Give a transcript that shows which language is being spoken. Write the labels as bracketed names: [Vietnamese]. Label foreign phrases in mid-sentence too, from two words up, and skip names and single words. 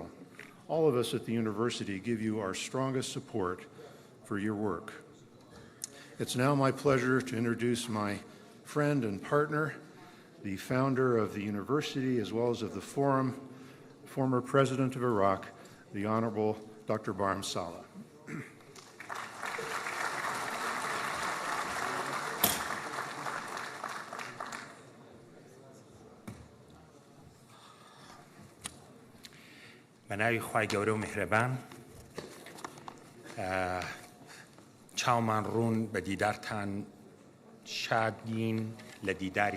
[English] All of us at the university give you our strongest support for your work. It's now my pleasure to introduce my friend and partner, the founder of the university as well as of the forum, former president of Iraq, the Honorable Dr. Barham Saleh. [Central Kurdish] بەناوی خوای گەورە و میهرەبان چاومان ڕوون بە دیدارتان شادین لە دیداری